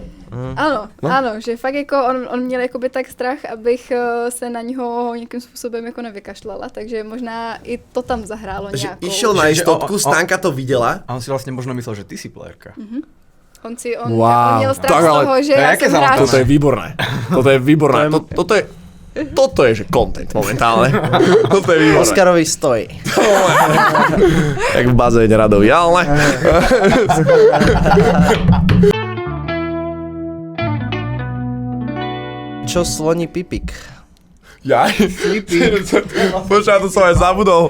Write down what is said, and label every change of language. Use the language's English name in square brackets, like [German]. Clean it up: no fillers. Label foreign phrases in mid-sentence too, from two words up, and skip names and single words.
[Czech] Ano, že fakt jako on měl jakoby tak strach, abych se na něho nějakým způsobem jako nevykašlala, takže možná i to tam zahrálo nějakou. [Slovak] Išiel na istotku, Stanka to viděla. A on si vlastně možno myslel, že ty si playerka. [Czech] On měl strach z toho, že já jsem hráč. [Slovak] Toto je výborné. Toto je, že content momentálne. Toto je výborné. Oskarovi stojí. Jak v bazéne Radovi, ale... Čo sloní Pipik? Ja? Počkaj, to som aj zabudol.